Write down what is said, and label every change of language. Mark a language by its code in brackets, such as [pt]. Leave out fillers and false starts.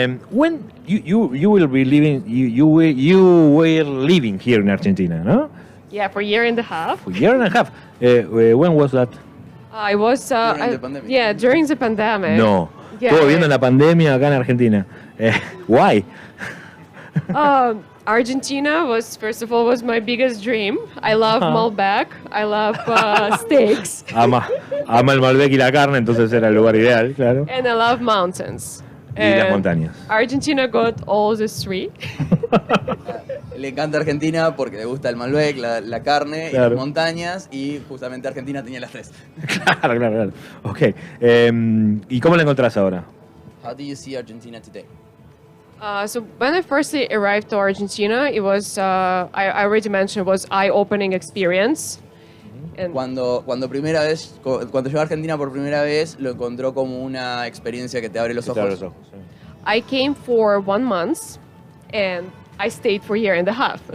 [en] When you will be living, you were living here in Argentina, no? Yeah, for a year and a half. For a year and a half. When was that? I was During the pandemic. Yeah, during the pandemic. No. Yeah. [es] Estuvo viendo la pandemia acá en Argentina. [en] Why? Argentina was my biggest dream. I love Malbec. I love steaks. [es] Ama el Malbec y la carne, entonces era el lugar ideal, claro. [en] And I love mountains. [es] Y las montañas. [en] Argentina got all the 3. [es] Le encanta Argentina porque le gusta el Malbec, la carne y las montañas, y justamente Argentina tenía las 3. Claro. Ok. ¿Y cómo la encontrás ahora? [en] How do you see Argentina today? So when I first arrived to Argentina, it was, I already mentioned, it was eye-opening experience. And [es] Cuando llegó a Argentina por primera vez, lo encontró como una experiencia que te abre los ojos. [en] I came for 1 month. and I stayed for a year and a half.